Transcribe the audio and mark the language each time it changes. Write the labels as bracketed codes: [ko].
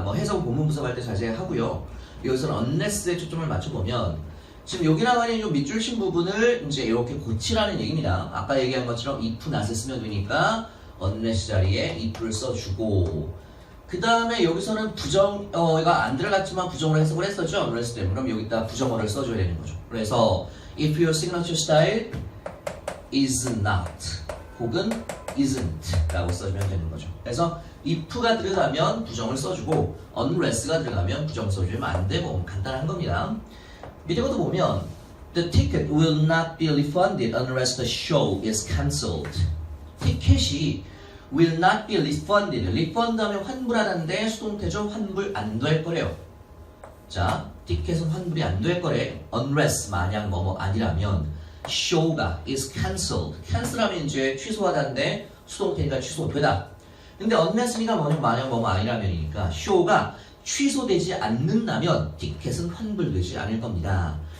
[ko] 뭐 해석 본문 분석할 때 자세히 하고요. 여기서는 unless에 초점을 맞춰보면 지금 여기 나와 있는 이 밑줄 친 부분을 이제 이렇게 고치라는 얘기입니다. 아까 얘기한 것처럼 if not을 쓰면 되니까 unless 자리에 if를 써주고, 그 다음에 여기서는 부정어가 안 들어갔지만 부정어로 해석을 했었죠. unless 때문에. 그럼 여기다 부정어를 써줘야 되는 거죠. [en] 그래서 if your signature style is not 혹은 isn't [ko] 라고 써주면 되는 거죠. 그래서 if가 들어가면 부정을 써주고 unless가 들어가면 부정 써주면 안 되고 간단한 겁니다. 밑에 것도 보면 [en] the ticket will not be refunded unless the show is cancelled. 티켓이 will not be refunded. [ko] refund 하면 환불하는데 수동태죠. 환불 안 될 거래요. 자, 티켓은 환불이 안 될 거래. unless 만약 뭐뭐 아니라면 show가 [en] is cancelled. [ko] cancel하면 이제 취소하다인데 수동태니까 취소되다. 근데 unless니까 뭐냐 만약 뭐뭐 아니라면이니까 show가 취소되지 않는다면 티켓은 환불되지 않을 겁니다.